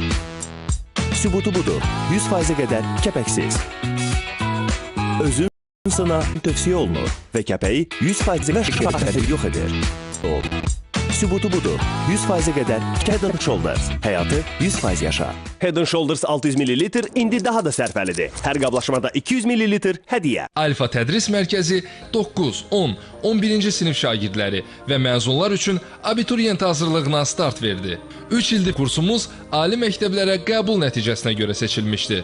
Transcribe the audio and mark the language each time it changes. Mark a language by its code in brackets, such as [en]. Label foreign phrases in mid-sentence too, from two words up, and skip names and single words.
[az] Sübutu budur, 100%-ə qədər kəpəksiz. Özün sına tövsiyə olunur və kəpəyi 100%-ə qədər yox edir. Sübutu budur. 100% qədər Head & Shoulders. Həyatı 100% yaşa. Head & Shoulders 600 ml indi daha da sərfəlidir. Hər qablaşmada 200 ml hədiyyə. Alfa Tədris Mərkəzi 9, 10, 11-ci sinif şagirdləri və məzunlar üçün abituriyent hazırlığına start verdi. 3 ildir kursumuz ali məktəblərə qəbul nəticəsinə görə seçilmişdi.